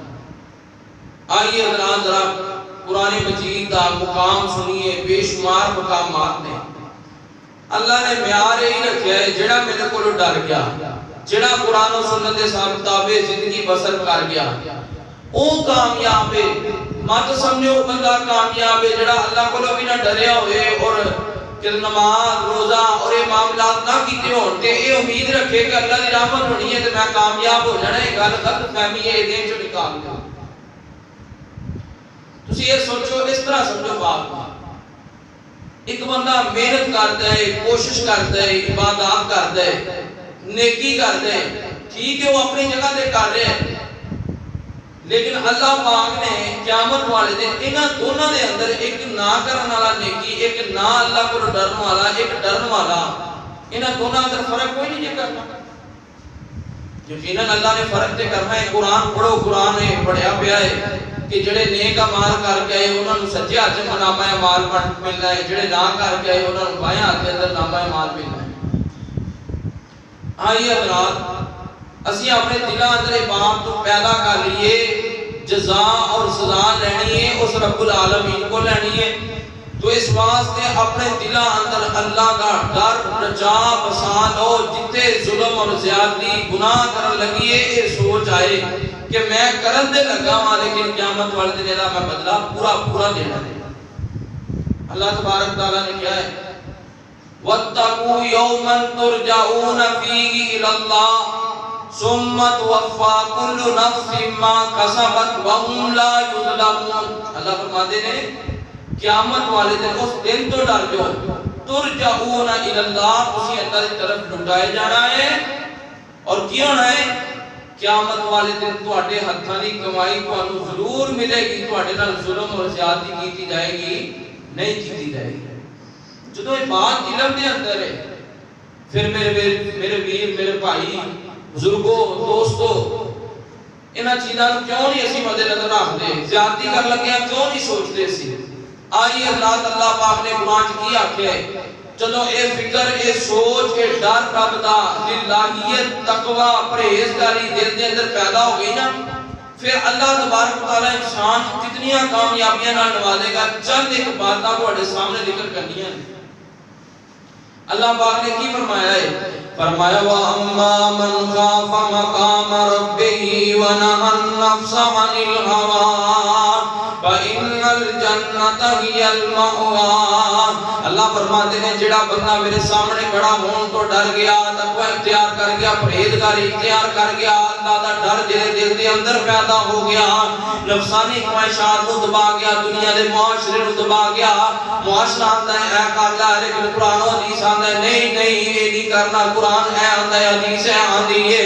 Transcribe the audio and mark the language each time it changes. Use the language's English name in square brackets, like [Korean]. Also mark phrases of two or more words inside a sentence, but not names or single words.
[Urdu] آئیے حضرات ذرا قرآن مجید دا مقام سنیے، بے شمار مقامات نے اللہ نے معیار ہی رکھا ہے، جڑا میرے کو ڈر گیا، جڑا قرآن و سنت کے مطابق زندگی بسر کر گیا، وہ کامیاب ہے۔ مت سمجھو بندہ کامیاب ہے جڑا اللہ کو بھی نہ ڈریا ہوئے اور کہ نماز روزہ اور یہ معاملات نہ کیتے ہون تے یہ امید رکھے کہ اللہ کی رحمت ہونی ہے تے میں کامیاب ہو جانا، یہ گل غلط فہمی ہے، دین چوں نکال دو۔ تسی یہ سوچو، اس طرح سمجھو بات کو، ایک بندہ محنت کرتا ہے، کوشش کرتا ہے، عبادات کرتا ہے، نیکی کرتا ہے، ٹھیک ہے وہ اپنی جگہ تے کر رہے ہیں، لیکن اللہ پاک نے قیامت والے دن انہاں دونوں دے اندر ایک نہ کرن والا نیکی، ایک نہ اللہ کو ڈرن والا، ایک ڈرن والا، انہاں دونوں اندر فرق کوئی نہیں کرنا۔ [Punjabi] یقیناً اللہ نے فرق تے کرنا ہے۔ قرآن پڑھو، قرآن نے پڑھیا پیا ہے کہ جڑے نیک اعمال کر کے آئے انہاں نوں سجے ہاتھ نامہ اعمال ملنا ہے، جڑے نہ کر کے آئے انہاں نوں بائیں ہاتھ اندر نامہ اعمال ملنا ہے۔ آئیے حضرات، اسی اپنے دلاں اندر بات تو پیدا کر لیے، جزا اور سزا لینی ہے اس رب العالمین کو لینی ہے، تو اس واسطے اپنے دلاں اندر اللہ کا ڈر رجا بسا لو۔ جتے ظلم اور زیادتی گناہ کرن لگی ہے یہ سوچ آئے کہ میں کرن دے لگا ہاں لیکن قیامت والے دن دا میں بدلہ پورا پورا دینا ہے۔ [Urdu] اللہ تبارک تعالیٰ نے کیا ہے، [Arabic] وَاتَّقُوا يَوْمًا تُرْجَعُونَ فِيهِ إِلَى اللَّهِ ثُمَّ تُوَفَّى كُلُّ نَفْسٍ مَا كَسَبَتْ وَهُمْ لَا يُظْلَمُونَ۔ [Punjabi] اللہ فرماتے ہیں قیامت والے دن اس دن تو ڈر جو [Arabic] ترجعون الی اللہ، [Punjabi] اسی اللہ کی طرف لٹائے جانا ہے، اور کیا ہونا ہے قیامت والے دن تواڈے ہتھاں دی کمائی تانوں ضرور ملے گی، تواڈے نال ظلم اور زیادتی کیتی جائے گی نہیں کیتی جائے گی۔ جدوں یہ بات علم دے اندر ہے، پھر میرے ویر، میرے بھائی، بزرگوں، دوستوں، انہاں چیزاں کیوں نہیں اسی مد نظر رکھدے؟ زیادتی کر لگے کیوں نہیں سوچتے سی؟ آئیے اللہ پاک نے قرآن کی آکھیا ہے، چلو اے فکر، اے سوچ، اے ڈر رب دا، للہیت، تقوی، پرہیزگاری دل دے اندر پیدا ہو گئی نا، پھر [Arabic] اللہ تبارک و تعالی [Punjabi] انسان کتنیاں کامیابیاں نال نوازے گا۔ چند ایک باتاں تواڈے سامنے ذکر کرنیاں ہیں۔ اللہ پاک نے کی فرمایا ہے؟ [Arabic] فرمایا وَأَمَّا مَنْ خَافَ مَقَامَ رَبِّهِ وَنَهَى النَّفْسَ عَنِ الْهَوَىٰ فَإِنَّ الْجَنَّةَ هِيَ الْمَأْوَىٰ۔ [Punjabi] اللہ فرماتے ہیں جڑا بندہ میرے سامنے کھڑا ہون تو ڈر گیا، تقوی اختیار کر گیا، پرہیزگاری اختیار کر گیا، اللہ دا ڈر جڑے دل دے اندر پیدا ہو گیا، نفسانی خواہشات کو دبا گیا، دنیا دے معاشرے کو دبا گیا۔ معاشرہ آندا ہے اے کر لے، لیکن قرآن و حدیث آندا ہے نہیں نہیں یہ نہیں کرنا، قرآن اے آندا ہے، حدیث اے آندی ہے۔